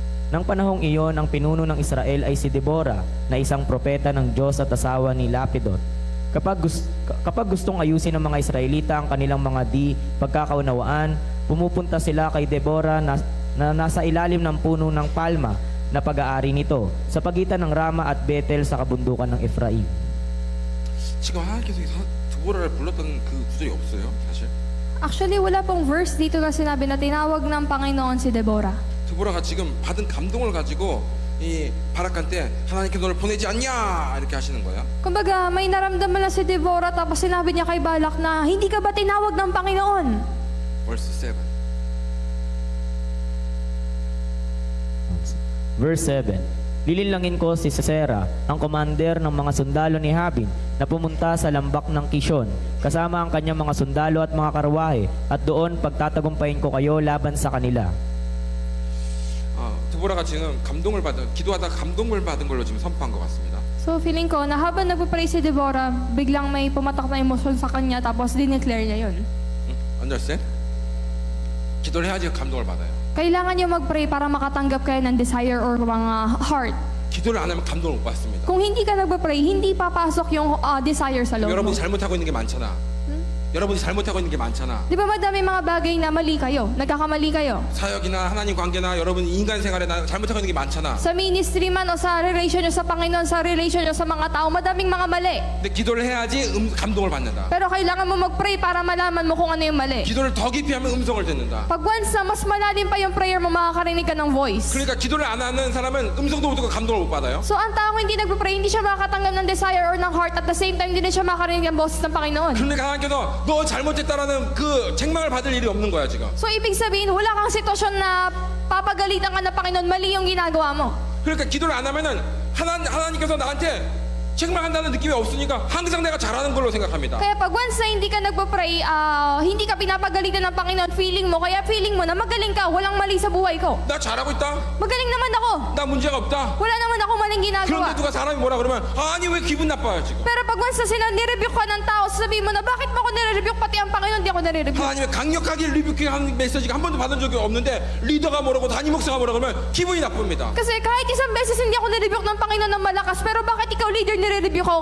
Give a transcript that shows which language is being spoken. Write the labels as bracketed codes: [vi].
[tl] Nang panahong iyon, ang pinuno ng Israel ay si Deborah, na isang propeta ng Diyos at asawa ni Lapidot. Kapag gustong ayusin ng mga Israelita ang kanilang mga di pagkakaunawaan, pumupunta sila kay Deborah na nasa ilalim ng puno ng palma na pag-aari nito, sa pagitan ng Rama at Bethel sa kabundukan ng Efraim. [ko] 지금 하나님께서 드보라를 불렀던 그 구절이 없어요, 사실. [tl] Actually, wala pong verse dito na sinabi na tinawag ng Panginoon si Deborah. [ko] 드보라가 지금 받은 감동을 가지고 이 바락한테 하나님께 너를 보내지 않냐 이렇게 하시는 거예요. [tl] Kumbaga, may naramdaman na si Deborah tapos sinabi niya kay Balak na hindi ka ba tinawag ng Panginoon? [en] Verse 7. Verse 7. [tl] Lilinlangin ko si Sisera, ang commander ng mga sundalo ni Habin, na pumunta sa lambak ng Kishon, kasama ang kanyang mga sundalo at mga karwahe, at doon pagtatagumpayin ko kayo laban sa kanila. [ko] 드보라가 지금 기도하다가 감동을 받은 걸로 지금 선포한 것 같습니다. [tl] So feeling ko na habang nagpa-pray si Deborah, biglang may pumatak na emosyon sa kanya tapos dineclare niya yun. [en] Understand? [ko] 기도를 해야지 감동을 받아요. [tl] Kailangan niyo mag-pray para makatanggap kayo ng desire or mga heart. [ko] 기도를 안 하면 감동을 못 받습니다. [tl] Kung hindi ka nagpa-pray, hindi papasok yung desire sa loob mo. [ko] 여러분이 잘못하고 있는 게 많잖아. 여러분이 잘못하고 있는 게 많잖아. [tl] Di ba madami mga bagay na mali kayo, nagkakamali kayo? [ko] 사역이나 하나님 관계나 여러분 인간 생활에 잘못하고 있는 게 많잖아. [tl] Sa ministry man o sa relation nyo sa Panginoon, sa relation nyo sa mga tao, madaming mga mali. [ko] 근데 기도를 해야지 감동을 받는다. [tl] Pero kailangan mo mag-pray para malaman mo kung ano yung mali. [ko] 기도를 더 깊이 하면 음성을 듣는다. [tl] Pag once na mas malalim pa yung prayer mo, makakarinig ka ng voice. [ko] 그러니까 기도를 안 하는 사람은 음성도 못 듣고 감동을 못 받아요. [tl] So ang taong hindi nagpa-pray, hindi siya makakatanggap ng desire or ng heart, [en] at the same time, [tl] hindi na siya makakarinig ng boses ng Panginoon. [ko] 그러니까 하나님께서 너 잘못했다라는 그 책망을 받을 일이 없는 거야 지금. [tl] So, ibig sabihin, wala kang sitwasyon na papagalitan ka ng Panginoon, mali yung ginagawa mo. [ko] 그러니까 기도를 안 하면은 하나님께서 나한테 책망한다는 느낌이 없으니까 항상 내가 잘하는 걸로 생각합니다. [tl] Kaya pag once na hindi ka nagpa-pray, hindi ka pinapagalitan ng Panginoon, feeling mo na magaling ka, walang mali sa buhay ko. [ko] 나 잘하고 있다. [tl] Magaling naman ako. [ko] 나 문제가 없다. [tl] Wala naman ako maling ginagawa. [ko] 그런데 누가 사람이 뭐라 그러면 아니 왜 기분 나빠요 지금. [tl] Pero pag once na nirebuke ka ng tao, sabihin mo na, bakit mo ako nire-rebuke? Pati ang Panginoon, di ako nire-rebuke. [ko] 하나님의 강력하게 리뷰킹하는 메시지가 한 번도 받은 적이 없는데 리더가 뭐라고 담임 목사가 뭐라고 그러면 기분이 나쁩니다. [tl] Kasi kahit isang beses hindi ako nire-rebuke ng Panginoon ng malakas, pero bakit ikaw leader nire-rebuke ako?